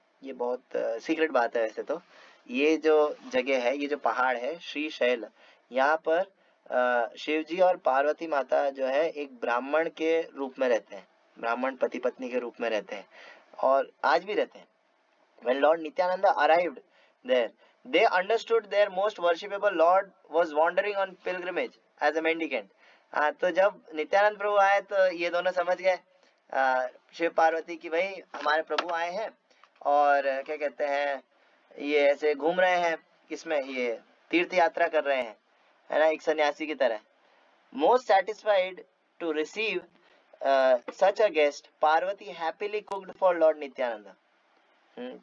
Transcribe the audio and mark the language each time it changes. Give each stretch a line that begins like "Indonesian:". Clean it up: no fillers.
Hindi: ये बहुत सीक्रेट बात है वैसे तो। ये जो जगह है, ये जो पहाड़ है श्रीशैल, यहाँ पर शिव जी और पार्वती माता जो है एक ब्राह्मण के रूप में रहते हैं, ब्राह्मण पति पत्नी के रूप में रहते हैं, और आज भी रहते हैं।
English: When Lord Nityananda arrived there, they understood their most worshipable Lord was wandering on pilgrimage as a mendicant.
Hindi: तो जब नित्यानंद प्रभु आए तो ये दोनों समझ गए, शिव पार्वती की, भाई हमारे प्रभु आए हैं और क्या कहते हैं ये ऐसे घूम रहे हैं, किसमें, ये तीर्थ यात्रा कर रहे हैं, है ना, एक सन्यासी की तरह।
English: Most satisfied to receive such a guest, Parvati happily cooked for lord Nityananda.